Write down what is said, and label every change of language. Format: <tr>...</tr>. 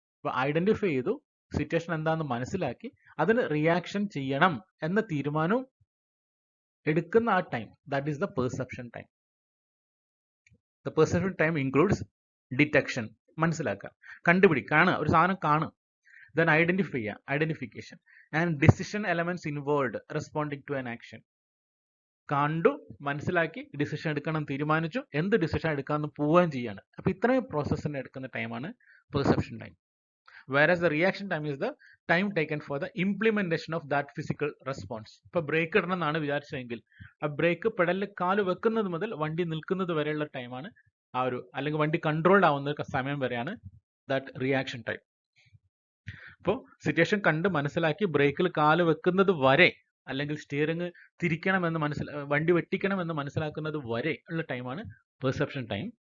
<ml>അപ്പൊ ഐഡന്റിഫൈ ചെയ്തു, സിറ്റുവേഷൻ എന്താണെന്ന് മനസ്സിലാക്കി അതിന് റിയാക്ഷൻ ചെയ്യണം എന്ന തീരുമാനവും എടുക്കുന്ന ആ time,</ml> <en>That is the perception time. The perception time includes detection,</en> <ml>മനസ്സിലാക്കുക, കാണുക, ഒരു സാധനം കാണുക.</ml> <en>Then identification and decision elements involved responding to an action.</en> <ml>കണ്ടു, മനസ്സിലാക്കി, ഡിസിഷൻ എടുക്കണം തീരുമാനിച്ചു, എന്ത് ഡിസിഷൻ എടുക്കാമെന്ന് പോവുകയും ചെയ്യാണ്. അപ്പൊ ഇത്രയും പ്രോസസ്സിന് എടുക്കുന്ന ടൈമാണ് perception time.</ml> <en>Whereas the reaction time is the time taken for the implementation of that physical response.</en> <ml>ഇപ്പൊ ബ്രേക്ക് ഇടണം എന്നാണ് വിചാരിച്ചതെങ്കിൽ ആ ബ്രേക്ക് പെഡലിൽ കാല് വെക്കുന്നത് മുതൽ വണ്ടി നിൽക്കുന്നത് വരെയുള്ള ടൈമാണ് അല്ലെങ്കിൽ വണ്ടി കൺട്രോൾഡ് ആവുന്ന സമയം വരെയാണ് ദാറ്റ് റിയാക്ഷൻ ടൈം. അപ്പോൾ സിറ്റുവേഷൻ കണ്ട് മനസ്സിലാക്കി ബ്രേക്കിൽ കാല് വെക്കുന്നത് വരെ അല്ലെങ്കിൽ സ്റ്റിയറിംഗ് തിരിക്കണമെന്ന് വണ്ടി വെട്ടിക്കണമെന്ന് മനസ്സിലാക്കുന്നത് വരെ ഉള്ള ടൈമാണ് പെർസെപ്ഷൻ ടൈം.</ml>